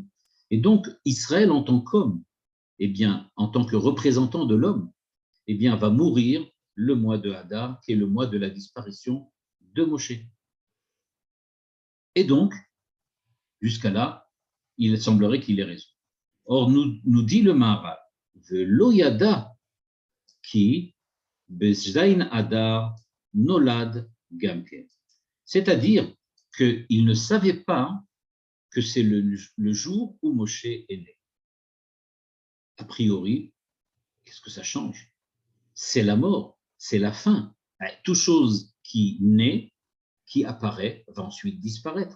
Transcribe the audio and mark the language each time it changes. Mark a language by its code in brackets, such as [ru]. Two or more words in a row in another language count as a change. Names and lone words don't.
[fr] Et donc, Israël en tant qu'homme, eh bien, en tant que représentant de l'homme, eh bien, va mourir le mois de Hadar, qui est le mois de la disparition de Moshe. Et donc, jusqu'à là, il semblerait qu'il ait raison. Or, nous dit le Maharal, [he] ולא ידע כי בז' אדר נולד גם כן. [fr] C'est-à-dire qu'il ne savait pas que c'est le jour où Moshe est né. A priori, qu'est-ce que ça change? C'est la mort, c'est la fin. Toute chose qui naît, qui apparaît, va ensuite disparaître.